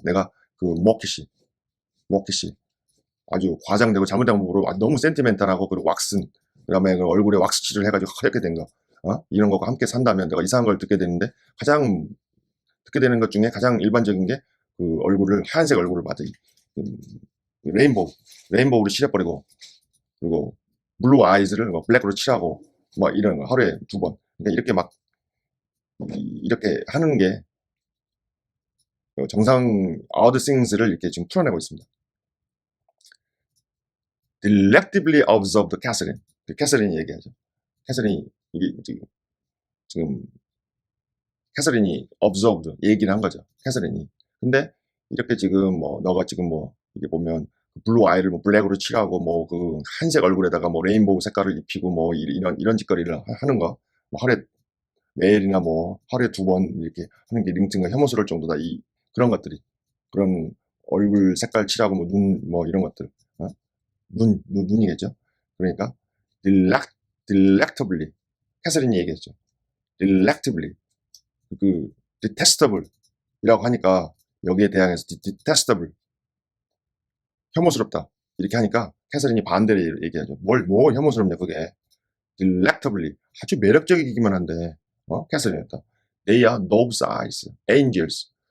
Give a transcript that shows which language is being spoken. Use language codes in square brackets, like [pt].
[ko] 내가 그 머키시 아주 과장되고 잘못된 방법으로 너무 센티멘탈하고, 그리고 왁슨, 그다음에 그 얼굴에 왁스칠을 해가지고 하얗게 된 거, 이런 거가 함께 산다면 내가 이상한 걸 듣게 되는데, 가장 듣게 되는 것 중에 가장 일반적인 게 그 얼굴을, 하얀색 얼굴을 맞아 레인보우를 칠해버리고, 그리고 블루 아이즈를 블랙으로 칠하고, 막 이런 거 하루에 두 번. 그러니까 이렇게 막 이렇게 하는 게 정상 [en] odd things [ko] 를 이렇게 지금 풀어내고 있습니다. [en] Delectably observed Catherine. [ko] 캐서린이 얘기하죠. 캐서린이 이게 지금 캐서린이 observed 얘기를 한 거죠. 캐서린이. 근데 이렇게 지금 뭐 너가 지금 뭐 이게 보면 블루 아이를 뭐 블랙으로 칠하고, 뭐 그 한색 얼굴에다가 뭐 레인보우 색깔을 입히고, 뭐 이런 짓거리를 하는 거, 뭐 하루에 매일이나 뭐 하루에 두 번 이렇게 하는 게 링튼과 혐오스러울 정도다. 그런 것들이, 그런 얼굴 색깔 칠하고 뭐 눈 뭐 이런 것들, 눈이겠죠. 그러니까 delectably, 캐서린이 얘기했죠. delectably, 그 detestable 이라고 하니까 여기에 대항해서 detestable, 혐오스럽다 이렇게 하니까 캐서린이 반대로 얘기하죠. 뭐 혐오스럽냐 그게. delectably, 아주 매력적이기만 한데, 캐서린이었다. [en] They are dove's eyes, angels.